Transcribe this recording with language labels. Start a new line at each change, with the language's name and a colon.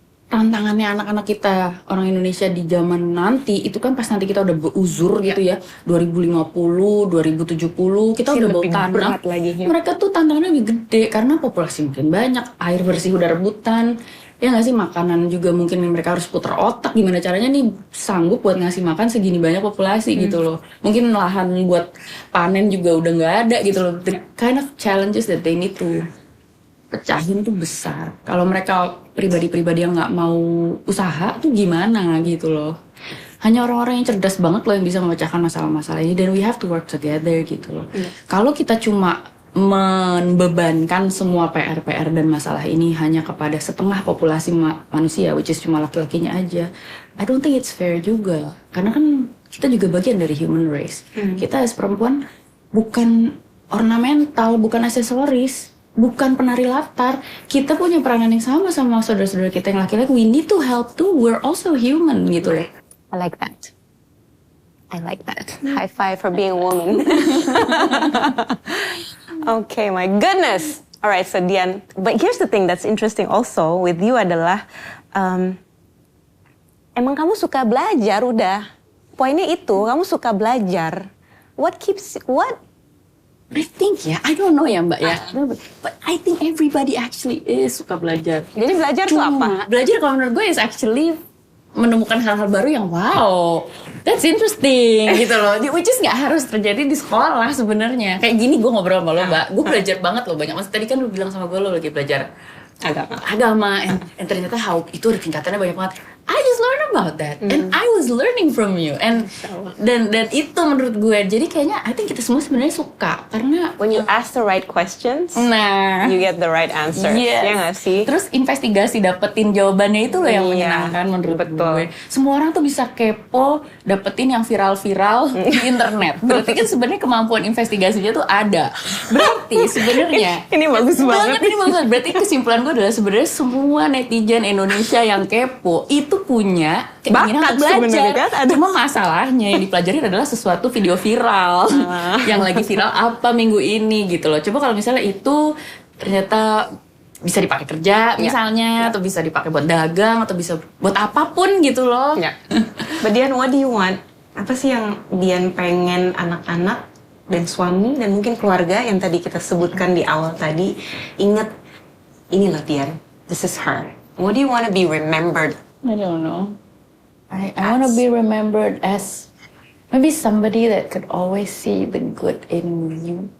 Indonesian: tantangannya anak-anak kita orang Indonesia di zaman nanti itu kan pas nanti kita udah beruzur gitu ya 2050, 2070 kita udah bawa tanah lagi, ya. Mereka tuh tantangannya lebih gede karena populasi mungkin banyak, air bersih udah rebutan ya nggak sih, makanan juga mungkin mereka harus putar otak gimana caranya nih sanggup buat ngasih makan segini banyak populasi gitu loh, mungkin lahan buat panen juga udah nggak ada gitu loh.
English: The kind of challenges that they need to
Indonesian: pecahin tuh besar. Kalau mereka pribadi-pribadi yang nggak mau usaha tuh gimana gitu loh. Hanya orang-orang yang cerdas banget loh yang bisa memecahkan masalah-masalah ini, dan
English: we have to work together
Indonesian: gitu loh. Kalau kita cuma membebankan semua PR-PR dan masalah ini hanya kepada setengah populasi manusia,
English: which is
Indonesian: cuma laki-lakinya aja,
English: I don't think it's fair
Indonesian: juga. Karena kan kita juga bagian dari human race. Kita as perempuan bukan ornamental, bukan aksesoris, bukan penari latar. Kita punya peranan yang sama saudara-saudara kita yang laki-laki.
English: We need to help too. We're also human gitu loh. I like that. I like that. High five for being a woman. Okay, my goodness. Alright, so Dian, but here's the thing that's interesting also with you
Indonesian: adalah emang kamu suka belajar udah. Poinnya itu, kamu suka belajar.
English: What I think ya, I don't know ya Mbak ya, but I think everybody actually is
Indonesian: suka belajar. Jadi belajar tuh apa? Belajar kalau menurut gue
English: is actually
Indonesian: menemukan hal-hal baru yang
English: wow, that's interesting
Indonesian: gitu loh. Which is nggak harus terjadi di sekolah sebenarnya. Kayak gini gue ngobrol sama lo Mbak, gue belajar banget loh banyak. Mas tadi kan lo bilang sama gue lo lagi belajar agama, and ternyata itu ada tingkatannya banyak banget.
English: I just learned about that, and I was learning from you, and
Indonesian: dan itu menurut gue, jadi kayaknya I think kita semua sebenarnya suka karena
English: when you ask the right questions, you get the right answer. Yes.
Indonesian: Ya nggak sih? Terus investigasi dapetin jawabannya itu loh yang menyenangkan menurut gue. Semua orang tuh bisa kepo dapetin yang viral-viral di internet. Berarti kan sebenarnya kemampuan investigasinya tuh ada. Berarti sebenarnya ini bagus banget. Ini bagus banget. Berarti kesimpulan gue adalah sebenarnya semua netizen Indonesia yang kepo itu punya keinginan untuk belajar. Kan? Cuma masalahnya yang dipelajarin adalah sesuatu video viral yang lagi viral apa minggu ini gitu loh. Coba kalau misalnya itu ternyata bisa dipakai kerja misalnya, atau bisa dipakai buat dagang, atau bisa buat apapun gitu loh.
English: But Dian, what do you want?
Indonesian: Apa sih yang Dian pengen anak-anak dan suami dan mungkin keluarga yang tadi kita sebutkan di awal tadi ingat, ini loh Dian,
English: this is her. What do you want to be remembered? I don't know. I want to be remembered as maybe somebody that could always see the good in you.